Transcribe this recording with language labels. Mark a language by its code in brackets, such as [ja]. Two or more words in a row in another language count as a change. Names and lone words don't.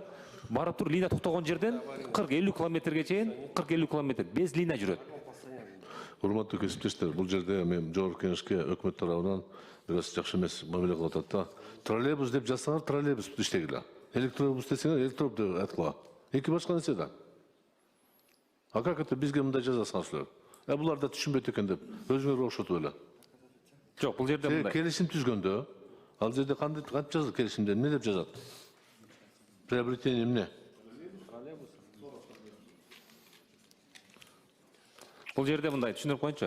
[ky] Барып туруп линия токтогон жерден 40-50 километрге чейин 40-50 километр без линия жүрөт. Урматтуу кесиптештер, бул жерде мен жогорку кеңешке өкмөт тарабынан бираз жакшы эмес мамиле кылып атат да. Троллейбус деп жазсаңар троллейбус иштегиле. Электробус десеңер электроп деп айткыла. Эки башка нерсе да. [ru] А как это [ky] бизге мындай жазасыңар силер? Булар да түшүнбөйт экен деп өзүңөр окшотуп эле. Жок, бул жерде мындай. Келишим түзгөндө, ал жерде кантип жазылат келишимде, эмне деп жазат? Приобретение эмне? Бул жерде мындай түшүндүрүп коеюнчу.